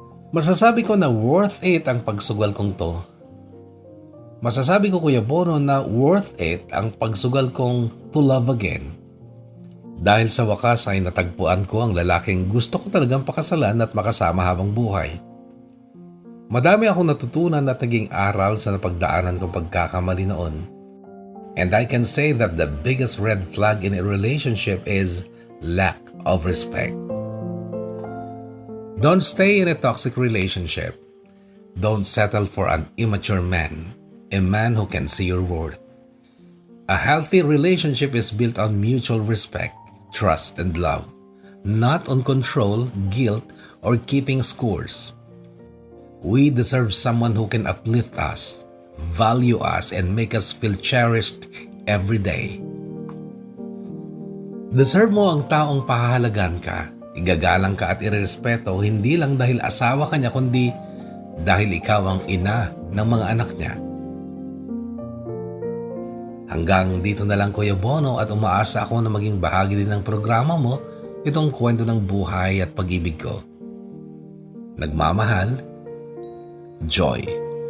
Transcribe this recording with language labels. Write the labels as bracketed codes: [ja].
[tl] Masasabi ko na worth it ang pagsugal kong to. Masasabi ko, Kuya Bono, na worth it ang pagsugal kong [en] to love again. [tl] Dahil sa wakas ay natagpuan ko ang lalaking gusto ko talagang pakasalan at makasama habang buhay. Madami akong natutunan at naging aral sa napagdaanan kong pagkakamali noon. [en] And I can say that the biggest red flag in a relationship is lack of respect. Don't stay in a toxic relationship. Don't settle for an immature man, a man who can see your worth. A healthy relationship is built on mutual respect, trust, and love, not on control, guilt, or keeping scores. We deserve someone who can uplift us, value us, and make us feel cherished every day. [tl] Deserve mo ang taong pahahalagan ka, igagalang ka at irerespeto hindi lang dahil asawa ka niya kundi dahil ikaw ang ina ng mga anak niya. Hanggang dito na lang, Kuya Bono, at umaasa ako na maging bahagi din ng programa mo itong kwento ng buhay at pag-ibig ko. Nagmamahal, Joy.